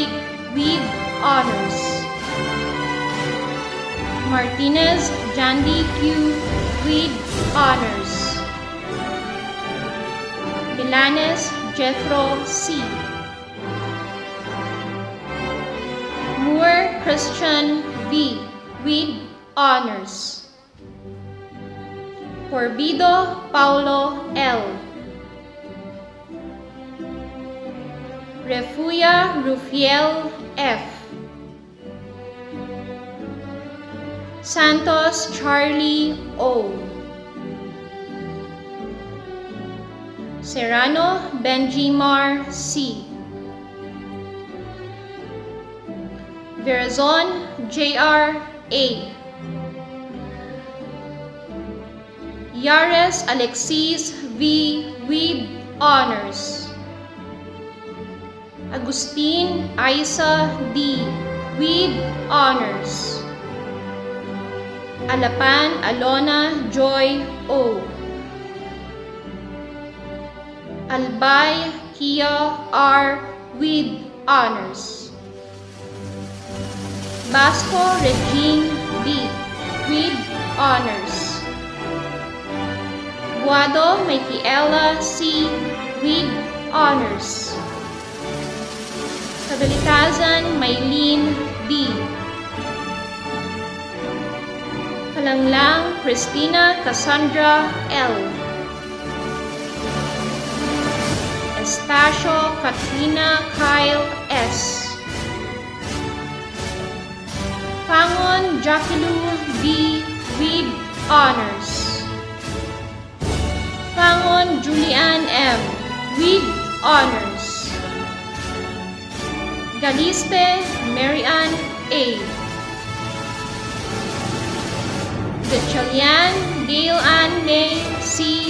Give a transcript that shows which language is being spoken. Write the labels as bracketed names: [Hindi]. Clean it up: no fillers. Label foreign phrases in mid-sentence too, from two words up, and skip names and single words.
[English] with honors. Martinez Jandy Q. with honors. Milanes Jethro C. Moore Christian V. with honors. Corbido Paulo L. Refuya Rufiel F. Santos Charlie O. Serrano Benjimar C. Verazon J.R. A. Yares Alexis V. with honors. Agustin Isa D. with honors. Alapan Alona Joy O. Albay Kia R. with honors. Basco Regine B. with honors. Guado Michaela C. with honors. Kabilitazan Maylene D. Kalanglang Christina Cassandra L. Estacio Katrina Kyle S. Pangon Jakilu B. with honors. Pangon Julian M. with honors. Galiste Marian A. Gatchalian Gail Ann May C.